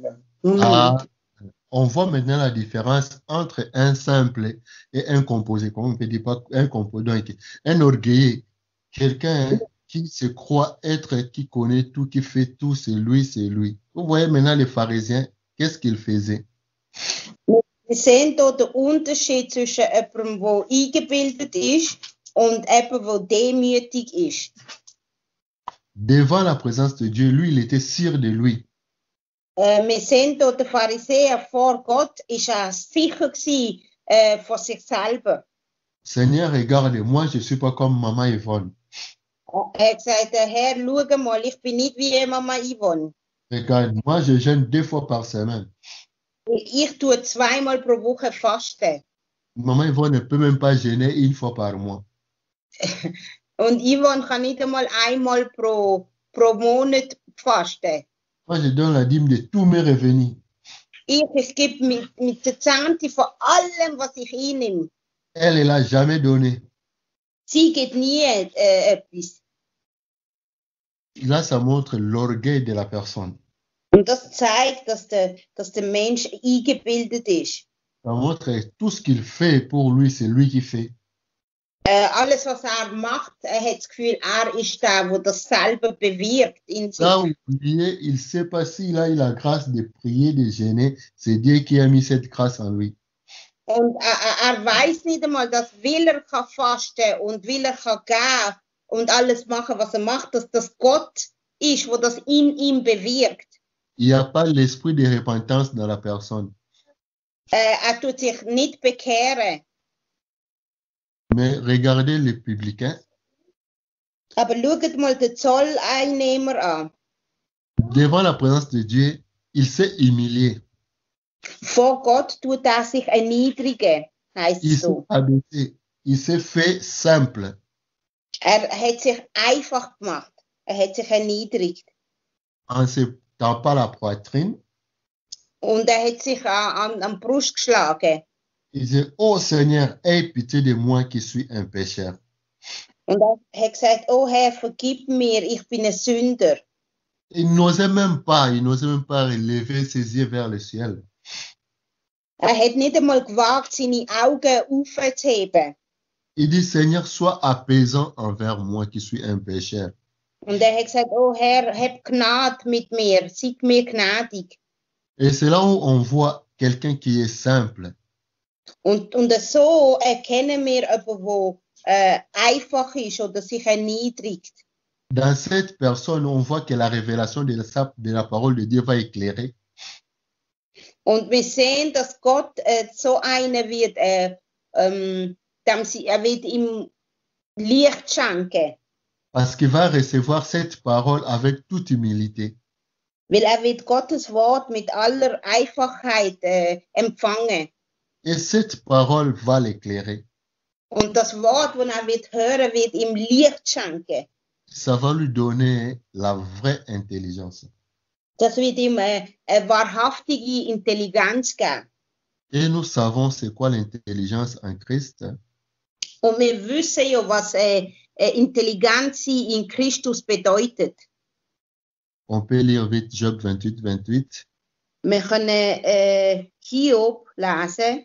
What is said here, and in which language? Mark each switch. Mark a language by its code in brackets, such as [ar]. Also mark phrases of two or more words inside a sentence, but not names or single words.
[fr] Ah, on voit maintenant la différence entre un simple et un composé. Comment on peut dire pas un composé, donc un orgueilleux, quelqu'un qui se croit être, qui connaît tout, qui fait tout, c'est lui, c'est lui. Vous voyez maintenant les pharisiens, qu'est-ce qu'ils faisaient? [de] Wir sehen hier den Unterschied zwischen jemandem, der eingebildet ist und jemandem, der demütig ist. [fr] Devant la présence de Dieu, lui, il était sûr de lui. [de] Wir sehen hier den Pharisäer vor Gott, ist sicher gewesen, von sich selber. [fr] Seigneur, regarde, moi, je ne suis pas comme Maman Yvonne. [de] Er hat gesagt, Herr, schau mal, ich bin nicht wie Mama Yvonne. [fr] Regarde, moi, je jeûne 2 fois par semaine. [de] Ich tue 2-mal pro Woche fasten. [fr] Maman Yvonne ne peut même pas jeûner 1 fois par mois. [de] Und Yvonne kann nicht einmal einmal pro Monat fasten. [fr] Moi, je donne la dîme de tous mes revenus. [de] Ich gebe mit der Zehnte von allem, was ich einnehme. [fr] Elle, elle n'a jamais donné. [de] Sie gibt nie etwas. [fr] Là, ça montre l'orgueil de la personne. [de] Und das zeigt, dass der Mensch eingebildet ist. [fr] Ça montre tout ce qu'il fait pour lui, c'est lui qui fait. [de] Alles, was macht, hat das Gefühl, ist der das selber bewirkt in sich. [fr] Là où il ne sait pas s'il a eu la grâce de prier, de jeûner, c'est Dieu qui a mis cette grâce en lui. [de] Und weiß nicht einmal, dass will kann fasten und will kann geben und alles machen, was macht, dass das Gott ist, wo das in ihm bewirkt. [fr] Il n'y a pas l'esprit de repentance dans la personne. [de] Tut sich nicht bekehren. [fr] Mais regardez les publicains. [de] Aber schaut mal den Zolleinnehmer an. [fr] Devant la présence de Dieu, il s'est humilié. [de] Vor Gott tut sich erniedrigen, heißt [fr] Il [de] es [fr] s'est [de] so. [fr] abaissé. Il s'est fait simple. [de] Er hat sich einfach gemacht. Er hat sich erniedrigt. [fr] en se tapant la poitrine. [de] Und er hat sich an die Brust geschlagen. [fr] Il disait, oh Seigneur, aie pitié de moi qui suis un pécheur. [de] Und er hat gesagt, oh Herr, vergib mir, ich bin ein Sünder. [fr] Il n'osait même pas relever ses yeux vers le ciel. [de] Er hat nicht einmal gewagt, seine Augen aufzuheben. [fr] Il dit, Seigneur, sois apaisant envers moi qui suis un pécheur. [de] Und er hat gesagt, oh Herr, hab Gnade mit mir, sei mir gnädig. [fr] Et c'est là où on voit quelqu'un qui est simple. [de] Und so erkennen wir jemanden, der einfach ist oder sich erniedrigt. [fr] Dans cette personne, on voit que la révélation de la parole de Dieu va éclairer. [de] Und wir sehen, dass Gott so einer wird, er wird ihm Licht schenken. [fr] Parce qu'il va recevoir cette parole avec toute humilité. [de] Weil er wird Gottes Wort mit aller Einfachheit empfangen. [fr] Et cette parole va l'éclairer. [de] Und das Wort, das er wird hören, wird ihm Licht schenken. [fr] Ça va lui donner la vraie intelligence. [de] Das wird ihm eine wahrhaftige Intelligenz geben. [fr] Et nous savons c'est quoi l'intelligence en Christ. [de] Und wir wissen ja, was Intelligenz in Christus bedeutet. [fr] On peut lire vite Job 28, 28. [de] Wir können Hiob lesen.